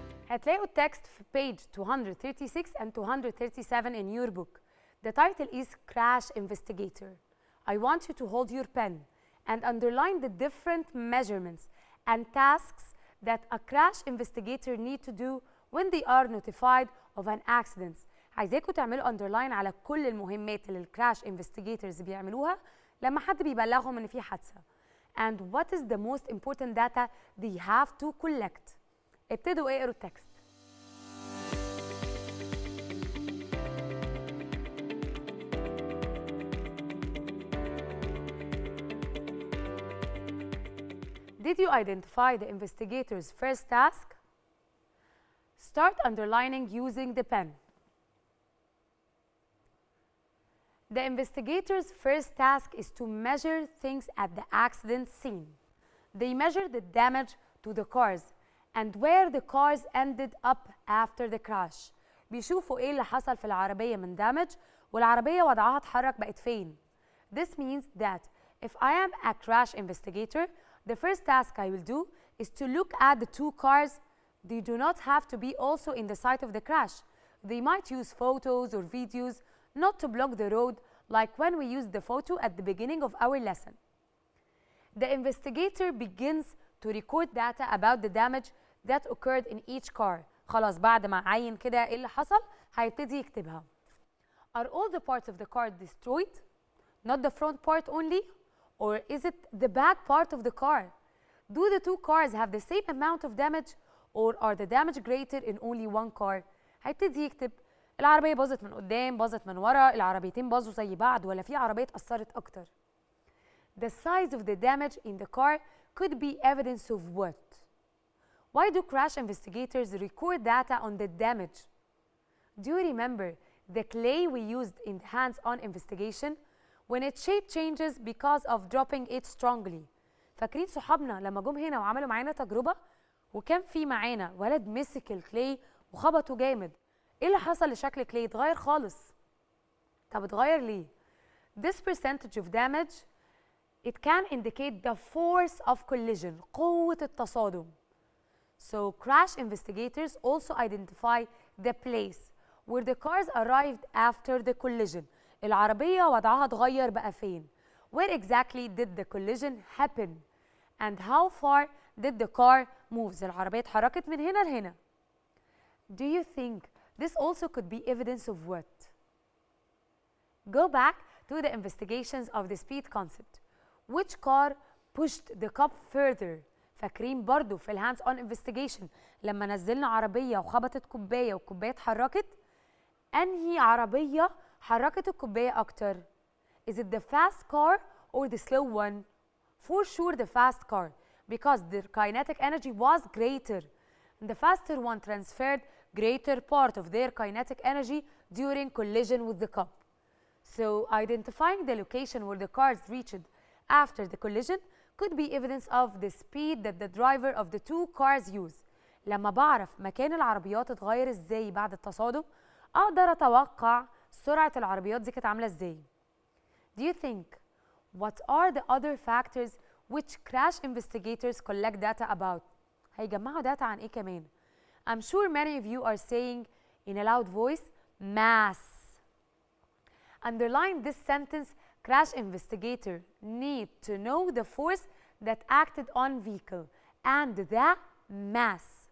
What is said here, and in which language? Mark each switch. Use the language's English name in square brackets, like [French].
[Arabic] هتلاقوا التكست في [English] page 236 and 237 in your book. The title is Crash Investigator. I want you to hold your pen and underline the different measurements and tasks that a crash investigator need to do when they are notified of an accident. [Arabic] عايزاكم تعملوا underline على كل المهمات اللي الكراش investigators بيعملوها لما حد بيبلغهم إن في حادثة. [English] And what is the most important data they have to collect. [Arabic] ابتدوا اقروا التكست. [English] Did you identify the investigator's first task? Start underlining using the pen. The investigator's first task is to measure things at the accident scene. They measure the damage to the cars and where the cars ended up after the crash. [Arabic] بيشوفوا ايه اللي حصل في العربية من damage والعربية وضعها اتحرك بقت فين. [English] This means that if I am a crash investigator, the first task I will do is to look at the two cars. They do not have to be also in the site of the crash. They might use photos or videos not to block the road, like when we used the photo at the beginning of our lesson. The investigator begins to record data about the damage that occurred in each car. [Arabic] خلاص بعد ما عين كده ايه اللي حصل هيبتدي يكتبها. [English] Are all the parts of the car destroyed? Not the front part only? Or is it the back part of the car? Do the two cars have the same amount of damage? Or are the damage greater in only one car? [Arabic] هيبتدي يكتب العربية باظت من قدام، باظت من ورا، العربيتين باظوا زي بعض، ولا في عربية اتأثرت أكتر. [English] The size of the damage in the car could be evidence of what? Why do crash investigators record data on the damage? Do you remember the clay we used in hands-on investigation? When its shape changes because of dropping it strongly. [Arabic] فاكرين صحابنا لما جم هنا وعملوا معانا تجربة وكان في معانا ولد مسك الكلاي وخبطه جامد. ايه اللي حصل لشكل الكلاي؟ اتغير خالص. طب اتغير ليه؟ [English] This percentage of damage it can indicate the force of collision. [Arabic] قوة التصادم. [English] So crash investigators also identify the place where the cars arrived after the collision. [Arabic] العربية وضعها اتغير بقى فين. [English] Where exactly did the collision happen? And how far did the car move? [Arabic] العربية اتحركت من هنا لهنا. [English] Do you think this also could be evidence of what? Go back to the investigations of the speed concept. Which car pushed the cup further? [Arabic] فاكرين برضو في الهاندز اون انفستيجيشن لما نزلنا عربية وخبطت كوباية والكوباية اتحركت، أنهي عربية حركت الكوباية أكتر؟ [English] Is it the fast car or the slow one? For sure the fast car, because the kinetic energy was greater. The faster one transferred greater part of their kinetic energy during collision with the cup. So identifying the location where the cars reached after the collision could be evidence of the speed that the driver of the two cars use. [Arabic] لما بعرف مكان العربيات اتغير ازاي بعد التصادم اقدر اتوقع سرعة العربيات دي كانت عاملة ازاي. [English] Do you think what are the other factors which crash investigators collect data about? [Arabic] هيجمعوا data عن ايه كمان؟ [English] I'm sure many of you are saying in a loud voice mass. Underline this sentence. Crash investigator need to know the force that acted on vehicle and the mass.